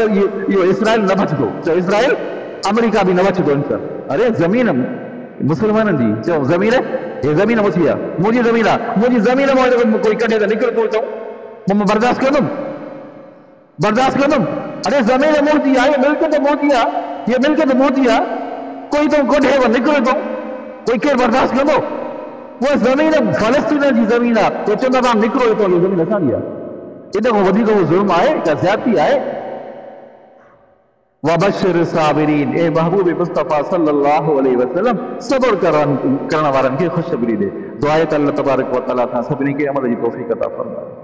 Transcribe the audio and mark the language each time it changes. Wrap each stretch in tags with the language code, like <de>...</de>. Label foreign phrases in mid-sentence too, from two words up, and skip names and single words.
<sd>इहो इसराइल न बचंदो चओ इसराइल अमेरिका भी न बचंदो इंशाल्लाह अरे ज़मीन मुसलमाननि जी चओ ज़मीन हे ज़मीन मुंहिंजी आहे मुंहिंजी ज़मीन मां कोई कढे त निकिरे थो चऊं मां बर्दाश्त कंदुमि अरे ज़मीन मुंहिंजी आहे मिल्कियत मुंहिंजी आहे ये मिल्कियत मुंहिंजी आहे कोई तो कढे निकिरे थो कोई केरु बर्दाश्त कंदो वो ज़मीन फलस्तीन जी ज़मीन आहे तो चवंदा तव्हां निकिरो थो ज़मीन असांजी आहे इन खां वधीक उहो ज़ुल्म आहे का ज़्यादती आहे</sd> <ar>وبشر الصابرين</ar> <sd>ए महबूब मुस्तफ़ा</sd> <ar>صلى الله عليه وسلم</ar> <sd>सब्र करण वारनि खे ख़ुशख़बरी ॾे दुआ आहे त अल्लाह</sd> <ar>تبارك وتعالى</ar> <sd>असां सभिनी खे अमल जी तौफ़ीक़ अता फ़रमाए</sd>